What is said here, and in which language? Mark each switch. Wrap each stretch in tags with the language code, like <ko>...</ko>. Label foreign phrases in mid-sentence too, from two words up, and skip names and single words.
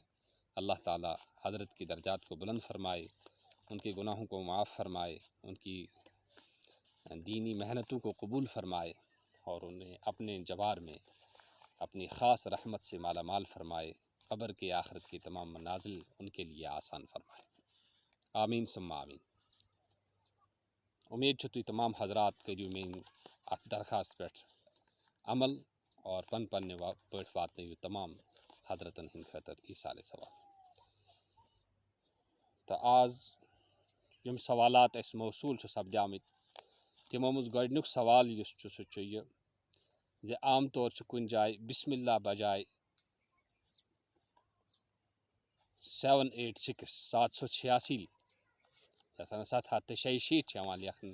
<ur>اللہ تعالیٰ حضرت کی درجات کو بلند فرمائے، ان کے گناہوں کو معاف فرمائے، ان کی دینی محنتوں کو قبول فرمائے، اور انہیں اپنے جوار میں اپنی خاص رحمت سے مالا مال فرمائے. قبر کے آخرت کی تمام منازل ان کے لیے آسان فرمائے.</ur> <ar>آمین ثم آمین.</ar> <ur>امید تھی</ur> <ks>تمام حضرات کریو میری ات درخواست پہ عمل، اور پن پہ واتن تمام حضرتن ہند خاطر ایصال ثواب. تو آز یم سوالات اس موصول سپدامت، تمو مز گۄڈنیُک سوال یُس چھُ سُہ چھُ یہ زِ عام طور چھُ کُنہِ جایہِ بسم اللہ بجائے 786 786 چھِ یِوان لیکھنہٕ.</ks>